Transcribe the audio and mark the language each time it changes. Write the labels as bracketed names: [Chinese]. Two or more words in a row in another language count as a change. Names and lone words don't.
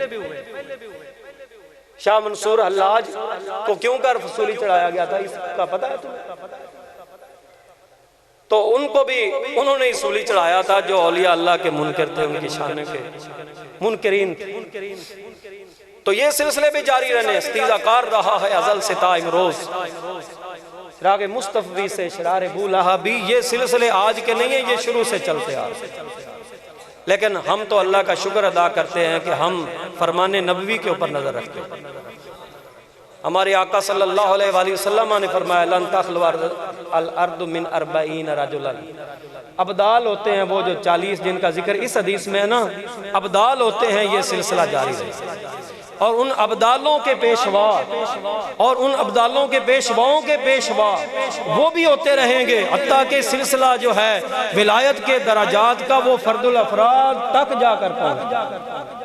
[Urdu] شاہ منصور حلاج کو کیوں کر فصولی چڑھایا گیا تھا اس کا پتہ ہے تمہیں؟ تو ان کو بھی انہوں نے فصولی چڑھایا تھا جو اولیاء اللہ کے منکر تھے، ان کی شان کے منکرین تھے. تو یہ سلسلے بھی جاری رہنے، استیزہ کار رہا ہے ازل سے تا امروز، راگ مصطفی سے شرار بولہا بھی. یہ سلسلے آج کے نہیں ہیں، یہ شروع سے چلتے آ رہے ہیں. لیکن ہم تو اللہ کا شکر ادا کرتے ہیں کہ ہم فرمان نبوی کے اوپر نظر رکھتے ہیں. ہمارے آقا صلی اللہ علیہ وآلہ وسلم نے فرمایا [Arabic] لن تخلو الارض من 40 رجلا. [Urdu] ابدال ہوتے ہیں وہ جو 40 جن کا ذکر اس حدیث میں ہے نا، ابدال ہوتے ہیں، یہ سلسلہ جاری رہے. اور ان ابدالوں کے پیشوا اور ان ابدالوں کے پیشواؤں کے پیشوا وہ بھی ہوتے رہیں گے حتیٰ کہ سلسلہ جو ہے ولایت کے درجات کا وہ فرد الافراد تک جا کر پہنچ.